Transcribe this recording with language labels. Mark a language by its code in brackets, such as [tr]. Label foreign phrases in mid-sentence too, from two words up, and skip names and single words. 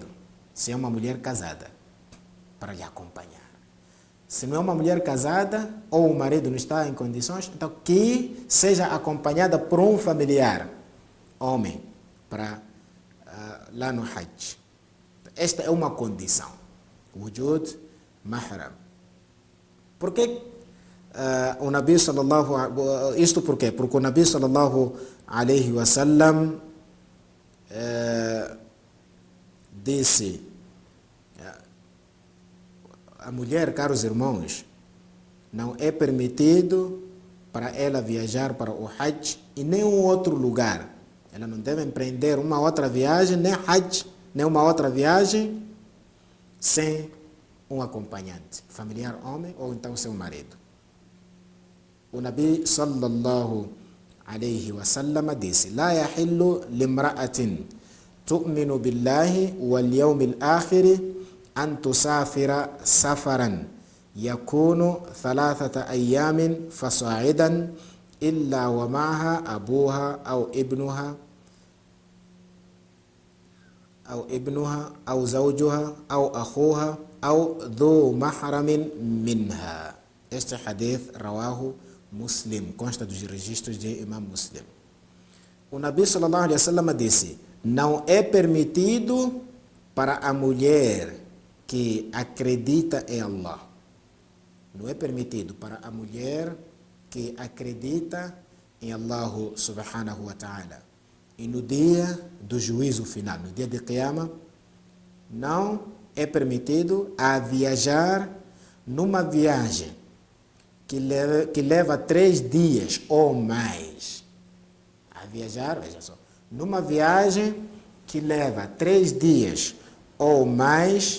[pt] Se é uma mulher casada, para lhe acompanhar. Se não é uma mulher casada ou o marido não está em condições, então que seja acompanhada por um familiar homem para lá no Hajj. Esta é uma condição. [ar] وجود محرم. [pt] Por que o Nabi sallallahu isto por quê? Porque o Nabi [ar] صلى الله عليه وسلم [pt] disse: a mulher, caros irmãos, não é permitido para ela viajar para o Hajj em nenhum outro lugar. Ela não deve empreender uma outra viagem, nem Hajj, nem uma outra viagem, sem um acompanhante, familiar homem ou então seu marido. O Nabi [ar] صلى الله عليه وسلم [pt] disse: [ar] لا يحل لامرأة تؤمن بالله واليوم الآخر أن تسافر سفرا يكون 3 أيام فصاعدا إلا ومعها أبوها أو ابنها أو زوجها أو أخوها أو ذو محرم منها. [pt] Este hadith rawahu Muslim, consta dos registros de Imam Muslim. O Nabi [ar] صلى الله عليه وسلم [pt] disse: não é permitido para a mulher que acredita em Allah. Não é permitido para a mulher que acredita em Allah [ar] سبحانه وتعالى. [pt] E no dia do juízo final, no dia de Qiyamah, não é permitido a viajar numa viagem que leva 3 dias ou mais. A viajar, veja só, numa viagem que leva 3 dias ou mais,